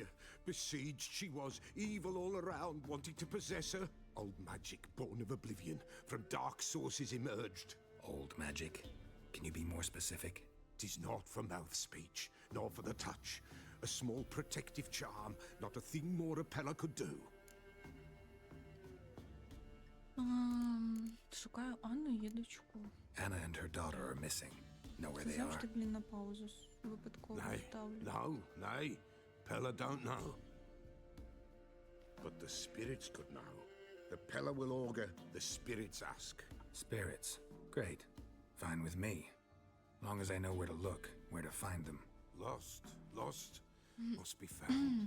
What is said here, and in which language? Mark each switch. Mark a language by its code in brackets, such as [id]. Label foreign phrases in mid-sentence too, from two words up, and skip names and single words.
[en] Besieged she was, evil all around, wanting to possess her. Old magic born of oblivion, from dark sources emerged. Old magic? Can you be more specific? 'Tis not for mouth speech, nor for the touch. A small protective charm, not a thing more a Pella could do. [uk] Шукаю Анну і її дочку. [en] Anna and her daughter are missing. Know where [uk] Це [en] they [uk] завжди, [en] are? [uk] блін, на паузу випадково [en] Nay, [uk] ставлю. [en] no, nay. Pella don't know. But the spirits could know. The Pella will augur, the spirits ask. Spirits. Great. Fine with me. Long as I know where to look, where to find them. Lost, lost, must be found.